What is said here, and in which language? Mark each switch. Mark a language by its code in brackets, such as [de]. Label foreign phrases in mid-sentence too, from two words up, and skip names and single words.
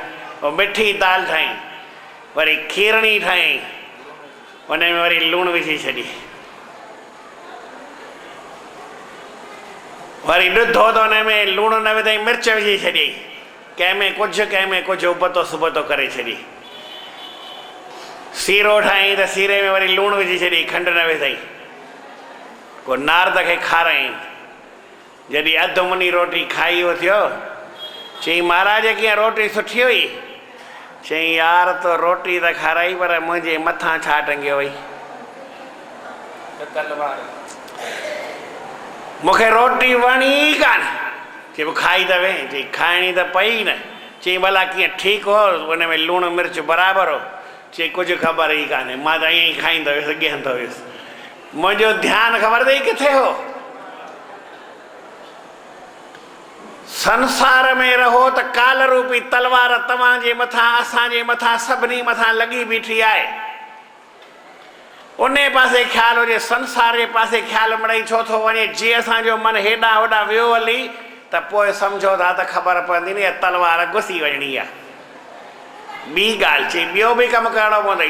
[sd] पोइ मिठी दाल ठाही, वरी खीरणी ठाही, उन में वरी लूणु विझी छॾी, वरी ॾुधो त हुन में लूणु न विधई, मिर्च विझी छॾी, कंहिंमें कुझु उबतो सुबतो करे छॾी। सीरो ठाही त सीरे में वरी लूणु विझी छॾी, खंडु न विधई। पोइ नारद खे खाराई। जॾहिं अधु मुनी रोटी खाई थियो, चई महाराज कीअं रोटी सुठी हुई? चई यार तो रोटी त खाराई, पर मुंहिंजे मथां छा टंगियो वई? मूंखे रोटी वणी ई कान। चई पोइ खाई त वे? चई खाइणी त पई न। चई भला कीअं ठीकु हो, उन में लूणु मिर्च बराबरि हो? चई कुझु ख़बर ई कान्हे, मां त ईअं ई खाईंदो हुयुसि, ॻहंदो हुयुसि, मुंहिंजो ध्यानु ख़बर अथई किथे हो? संसार में रहो त काल रूपी तलवार तव्हांजे मथां, असांजे मथां, सभिनी मथां लॻी बीठी आहे। उन पासे ख़्यालु हुजे, संसार जे पासे ख़्यालु मिड़ई छो थो वञे। जे असांजो मन हेॾां होॾां वियो हली त पोइ सम्झो था त ख़बर पवंदी न तलवार घुसी वञणी आहे। ॿी ॻाल्हि चई ॿियो बि कमु करिणो पवंदई।